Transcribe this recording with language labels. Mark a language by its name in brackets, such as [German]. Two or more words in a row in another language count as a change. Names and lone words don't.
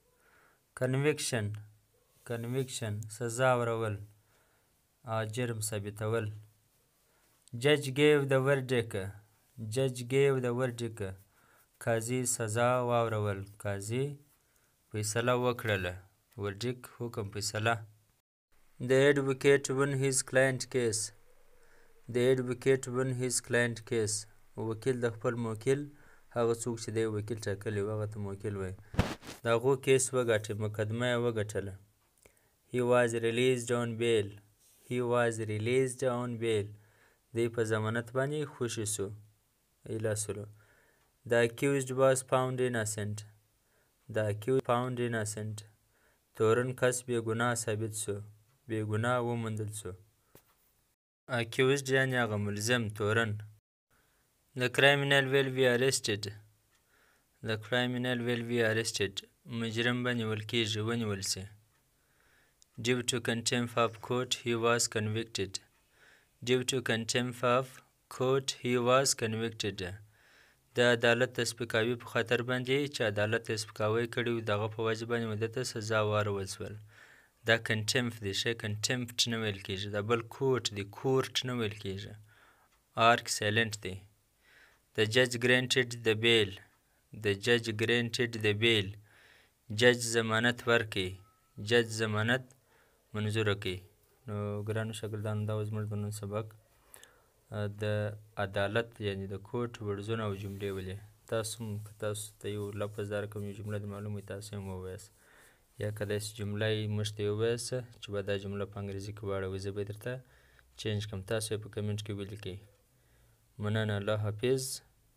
[Pashto] کنویکشن سزا ورول جرم ثابتول [English] judge gave the verdict [Pashto] قاضي سزا واورول قاضي فیصله وکړله ورډیک حکم فیصله [English] The advocate won his client case [Pashto] وکیل د خپل موکل هغه څوک چې دی وکیل ټاکلی و هغه ته موکل وایي د هغو کیس وګټي مقدمه یې وګټله [English] He was released on bail [Pashto] دی په ضمانت باندې خوشي سو ایلاسلو [English] The accused was found innocent [Pashto] تورن کس بېګناه ثابت سو بېګناه وموندل سو [English] accused [Pashto] یعنې هغه ملزم تورن [English] The criminal will be arrested [Pashto] مجرم به نیول کېږي ونیول سي [English] Due to contempt of court he was convicted [Pashto] د عدالت د سپکاوي په خاطر باندې چې عدالت یې سپکاوی کړی و د هغه په وجه باندې مو ده ته سزا واورول سول دا کنټمپ دی ښه کنټمپټ نه ویل کېږي دا بل کوټ دی کورټ نه ویل کېږي آرک سایلنټ دی [English] The judge granted the bail [Pashto] جج ضمانت ورکړي جج ضمانت منظوره کړي نو ګرانو شاګردانو دا و زموږ د نن سبق د عدالت یعنې د کوټ ورډزونه او جملې ولې تاسو هم که تاسو ته یو لفظ درکړم یو جمله د معلوم وي تاسو هم ووایاست یا که داسې جمله یې موږ ته یې ووایاست چې به دا جمله په انګریزي کې واړوئ زه به یې درته چینج کړم تاسو یې په کمنټ کې ولیکئ مننه الله حافظ